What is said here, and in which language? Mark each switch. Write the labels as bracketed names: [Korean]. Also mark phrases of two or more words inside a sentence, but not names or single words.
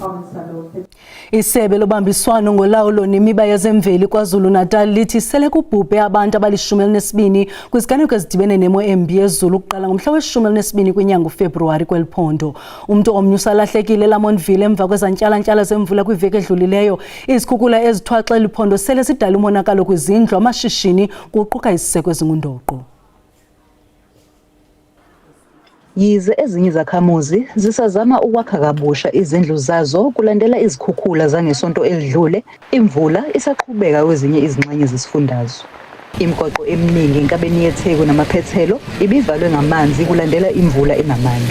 [Xhosa] Isebe lobambiswano ngolawulo nemiba yezemveli KwaZulu-Natal lithi sele kubhubhe abantu abali-12 kwiziganeko ezidibene nemo embi yezulu ukuqala ngomhla we-12 kwinyanga uFebruwari kweli phondo. Umntu omnye usalahlekile eLamontville emva kwezantyalantyala zemvula kwiveki edlulileyo. Izikhukhula ezithwaxa eli phondo sele zidala umonakalo kwizindlu, amashishini kuquka iziseko ezingundoqo. [Zulu] Yize ezinye izakhamuzi zisazama ukwakha kabusha izindlu zazo kulandela izikhukhula zangesonto elidlule, imvula isaqhubeka kwezinye izingxenye zesifundazwe. Imigwaqo eminingi enkabeni yeTheku namaphethelo ibivalwe ngamanzi kulandela imvula enamandla.